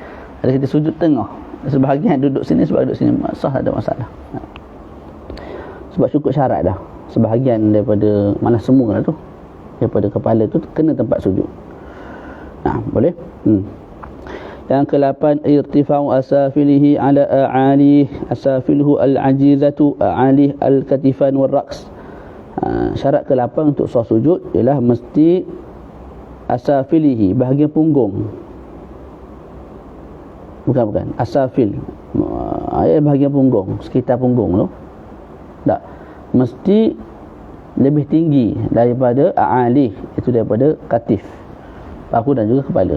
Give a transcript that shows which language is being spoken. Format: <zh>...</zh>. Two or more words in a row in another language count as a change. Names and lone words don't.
<ms>Ada kita sujud tengah, sebahagian duduk sini, sebahagian duduk sini, sah, tak ada masalah. Sebab cukup syarat dah, sebahagian daripada, malah semua lah tu, daripada kepala tu kena tempat sujud. Boleh. Yang ke-8,</ms> <ar>ارتفاع أسافله على أعاليه، أسافله العجيزة أعاليه الكتفان والرأس.</ar> <ms>Syarat ke-8 untuk sah sujud ialah mesti asafilihi, bahagian punggung. Bukan asafil, bahagian punggung, sekitar punggung tu. Tak, mesti lebih tinggi daripada a'alih, itu daripada katif, bahu dan juga kepala.</ms>